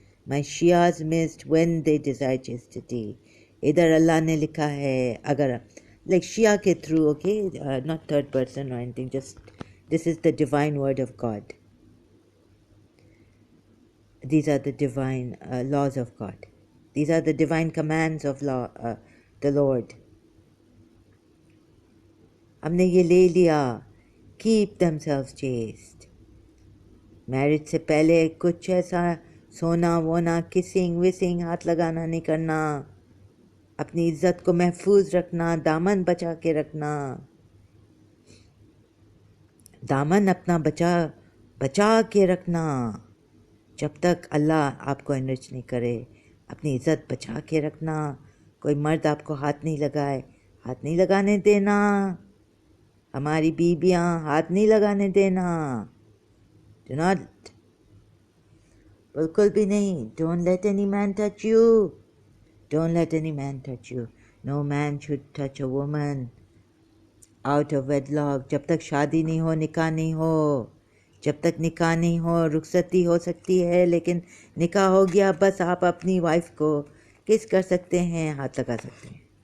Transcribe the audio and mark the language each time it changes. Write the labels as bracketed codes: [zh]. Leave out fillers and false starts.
[en] My Shias missed when they desire chastity. [ur] Idhar Allah ne likha hai, agar like Shia ke through, [en] okay, not third person or anything, just this is the divine word of God. These are the divine laws of God. These are the divine commands of the Lord. [ur] ہم نے یہ لے لیا, [en] keep themselves chaste. [ur] Marriage سے پہلے کچھ ایسا سونا وونا, کسنگ وسنگ, ہاتھ لگانا نہیں کرنا, اپنی عزت کو محفوظ رکھنا, دامن بچا کے رکھنا, دامن اپنا بچا کے رکھنا, جب تک اللہ آپ کو انرچ نہیں کرے, اپنی عزت بچا کے رکھنا. کوئی مرد آپ کو ہاتھ نہیں لگائے, ہاتھ نہیں لگانے دینا, ہماری بیویاں ہاتھ نہیں لگانے دینا, [en] do not, [ur] بالکل بھی نہیں. [en] Don't let any man touch you. Don't let any man touch you. No man should touch a woman. Out of wedlock. [ur] جب تک شادی نہیں ہو نکاح نہیں ہو. جب تک نکاح نہیں ہو رخصتی ہو سکتی ہے، لیکن نکاح ہو گیا بس آپ اپنی وائف کو کس کر سکتے ہیں، ہاتھ لگا سکتے ہیں.